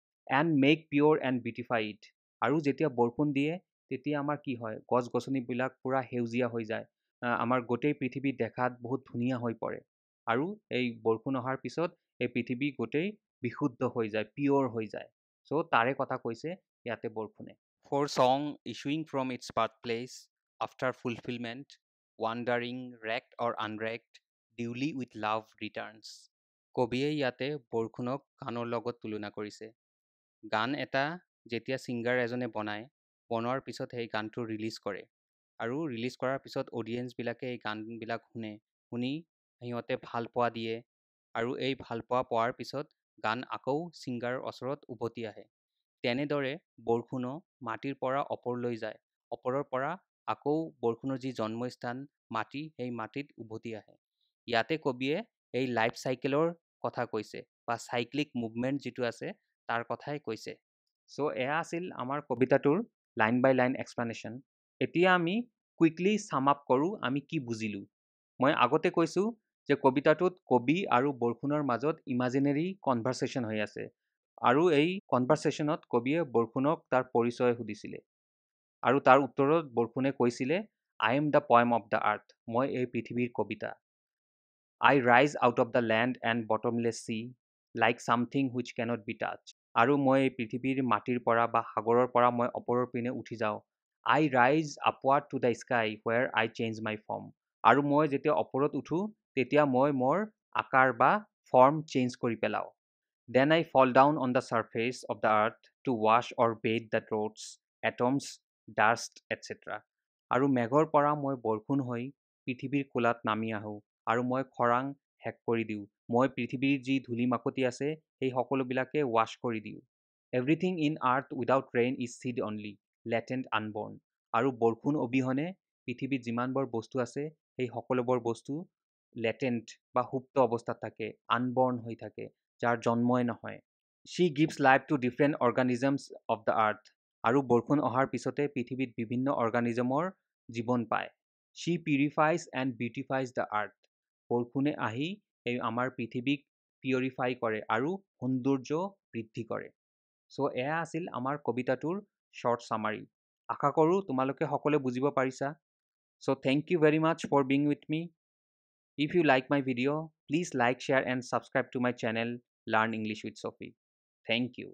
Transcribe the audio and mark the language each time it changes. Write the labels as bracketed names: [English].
[English] And make pure and beautify it. [Assamese] আৰু যেতিয়া বৰষুণ দিয়ে তেতিয়া আমাৰ কি হয়? গছ গছনিবিলাক পূৰা সেউজীয়া হৈ যায়। আমাৰ গোটেই পৃথিৱী দেখাত বহুত ধুনীয়া হৈ পৰে। আৰু এই বৰষুণ অহাৰ পিছত এই পৃথিৱী গোটেই বিশুদ্ধ হৈ যায়, পিয়'ৰ হৈ যায়। চ' তাৰে কথা কৈছে ইয়াতে বৰষুণে। [English] For song issuing from its birthplace after fulfillment, wandering, wrecked or unwrecked, duly with love returns. [Assamese] কবিয়ে ইয়াতে বৰষুণক গানৰ লগত তুলনা কৰিছে। গান এটা যেতিয়া ছিংগাৰ এজনে বনোৱাৰ পিছত সেই গানটো ৰিলিজ কৰে আৰু ৰিলিজ কৰাৰ পিছত অডিয়েঞ্চবিলাকে এই গানবিলাক শুনি সিহঁতে ভাল পোৱা দিয়ে আৰু এই ভাল পোৱাৰ পিছত গান আকৌ ছিংগাৰৰ ওচৰত উভতি আহে। তেনেদৰে বৰষুণো মাটিৰ পৰা ওপৰলৈ যায়, ওপৰৰ পৰা আকৌ বৰষুণৰ যি জন্মস্থান মাটি, সেই মাটিত উভতি আহে। ইয়াতে কবিয়ে এই লাইফ চাইকেলৰ কথা কৈছে বা চাইক্লিক মুভমেণ্ট যিটো আছে তাৰ কথাই কৈছে। চ' এয়া আছিল আমাৰ কবিতাটোৰ লাইন বাই লাইন এক্সপ্লেনেশ্যন। এতিয়া আমি [English] quickly sum up [Assamese] কৰোঁ আমি কি বুজিলোঁ। মই আগতে কৈছোঁ যে কবিতাটোত কবি আৰু বৰষুণৰ মাজত ইমাজিনেৰী কনভাৰচেশ্যন হৈ আছে আৰু এই কনভাৰচেশ্যনত কবিয়ে বৰষুণক তাৰ পৰিচয় সুধিছিলে আৰু তাৰ উত্তৰত বৰষুণে কৈছিলে [English] I am the poem of the earth. [Assamese] মই এই পৃথিৱীৰ কবিতা। [English] I rise out of the land and bottomless sea like something which cannot be touched. [Assamese] আৰু মই পৃথিৱীৰ মাটিৰ পৰা বা সাগৰৰ পৰা মই ওপৰৰ পিনে উঠি যাওঁ। [English] I rise upward to the sky where I change my form. [Assamese] আৰু মই যেতিয়া ওপৰত উঠোঁ তেতিয়া মই মোৰ আকাৰ বা ফৰ্ম চেঞ্জ কৰি পেলাওঁ। [English] Then I fall down on the surface of the earth to wash or bathe the drops, atoms, dust, etc. [Assamese] আৰু মেঘৰ পৰা মই বৰষুণ হৈ পৃথিৱীৰ কোলাত নামি আহোঁ আৰু মই খৰাং শেষ কৰি দিওঁ। মই পৃথিৱীৰ যি ধূলি মাকতি আছে সেই সকলোবিলাকে ৱাছ কৰি দিওঁ। [English] Everything in earth without rain is seed only, latent unborn. [Assamese] আৰু বৰষুণ অবিহনে পৃথিৱীত যিমানবোৰ বস্তু আছে সেই সকলোবোৰ বস্তু লেটেণ্ট বা সুপ্ত অৱস্থাত থাকে, আনবৰ্ণ হৈ থাকে, যাৰ জন্মই নহয়। [English] She gives life to different organisms of the earth. [Assamese] আৰু বৰষুণ অহাৰ পিছতে পৃথিৱীত বিভিন্ন অৰ্গানিজমৰ জীৱন পায়। [English] She purifies and beautifies the earth. [Assamese] বৰষুণে আহি এই আমাৰ পৃথিৱীক পিউৰিফাই কৰে আৰু সৌন্দৰ্য বৃদ্ধি কৰে। চ' এয়া আছিল আমাৰ কবিতাটোৰ শ্বৰ্ট চামাৰী। আশা কৰোঁ তোমালোকে সকলোৱে বুজিব পাৰিছা। [English] So' thank you very much for being with me. If you like my video' Please like, share, and subscribe to my channel, Learn English with Sophie. Thank you.